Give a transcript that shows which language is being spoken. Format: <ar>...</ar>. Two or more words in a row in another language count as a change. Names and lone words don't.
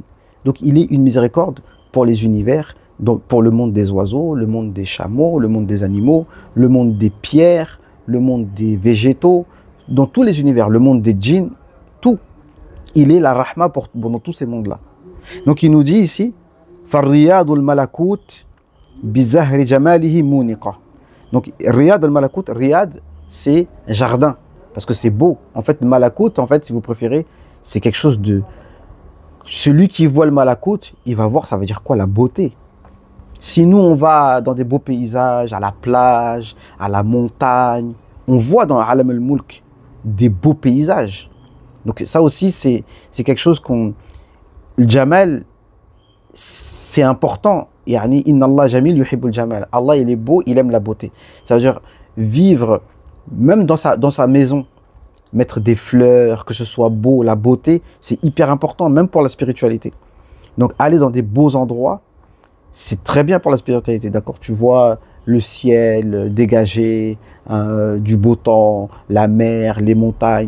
<fr>Donc il est une miséricorde pour les univers, donc pour le monde des oiseaux, le monde des chameaux, le monde des animaux, le monde des pierres, le monde des végétaux, dans tous les univers, le monde des djinns, tout. Il est la Rahma dans tous ces mondes-là. Donc il nous dit ici,</fr> <ar>فَالرِّيَاضُ الْمَلَكُوتِ بِزَهْرِ جَمَالِهِ مُونِقَةً.</ar> <fr>Donc</fr> <ar>رياض الملكوت,</ar> <fr>Riyad, c'est jardin, parce que c'est beau. En fait, le Malakut, en fait, si vous préférez, c'est quelque chose de... Celui qui voit le Malakut, il va voir, ça veut dire quoi? La beauté. Si nous, on va dans des beaux paysages, à la plage, à la montagne, on voit dans</fr> <ar>عالم الملك</ar> <fr>des beaux paysages. Donc ça aussi, c'est quelque chose qu'on... Le Jamal, c'est important.</fr> <ar>يعني، إن الله جميل يحب الجمال.</ar> <fr>Allah, il est beau, il aime la beauté. Ça veut dire vivre, même dans sa maison, mettre des fleurs, que ce soit beau, la beauté, c'est hyper important, même pour la spiritualité. Donc aller dans des beaux endroits, c'est très bien pour la spiritualité, d'accord? Tu vois le ciel dégagé, du beau temps, la mer, les montagnes.</fr>